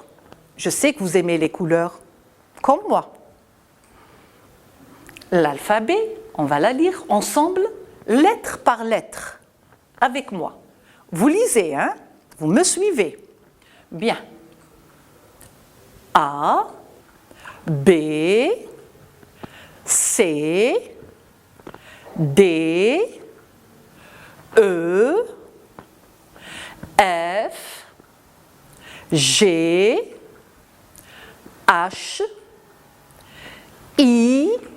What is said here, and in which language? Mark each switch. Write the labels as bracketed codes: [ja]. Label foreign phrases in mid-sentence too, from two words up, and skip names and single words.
[fr] Je sais que vous aimez les couleurs, comme moi. L'alphabet, on va la lire ensemble, lettre par lettre, avec moi. Vous lisez, vous me suivez. Bien. A, B, C, D, E, F, G, H, I,